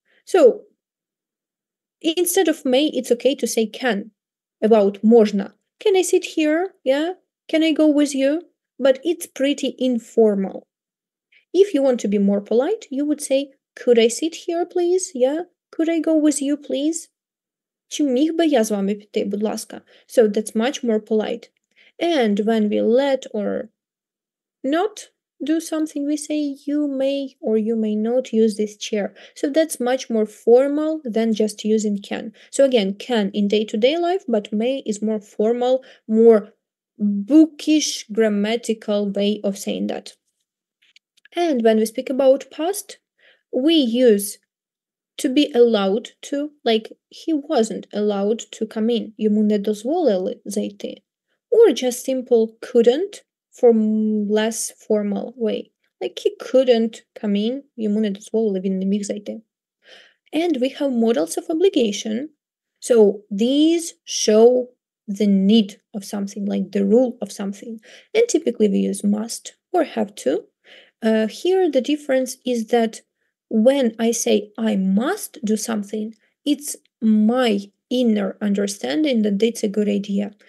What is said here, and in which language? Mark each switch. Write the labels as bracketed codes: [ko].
[en] So instead of may, it's okay to say can about можна. Can I sit here? Yeah. Can I go with you? But it's pretty informal. If you want to be more polite, you would say, could I sit here, please? Yeah. Could I go with you, please? [uk] Чи міг би я з вами піти, будь ласка? [en] So that's much more polite. And when we let or not do something, we say you may or you may not use this chair. So that's much more formal than just using can. So again, can in day-to-day life, but may is more formal, more bookish grammatical way of saying that. And when we speak about past, we use to be allowed to, like he wasn't allowed to come in. [uk] Йому не дозволили зайти. [en] Or just simple couldn't for less formal way. Like he couldn't come in, [uk] йому не дозволили, він не міг зайти. [en] And we have modals of obligation. So these show the need of something, like the rule of something. And typically we use must or have to. Here the difference is that when I say I must do something, it's my inner understanding that it's a good idea.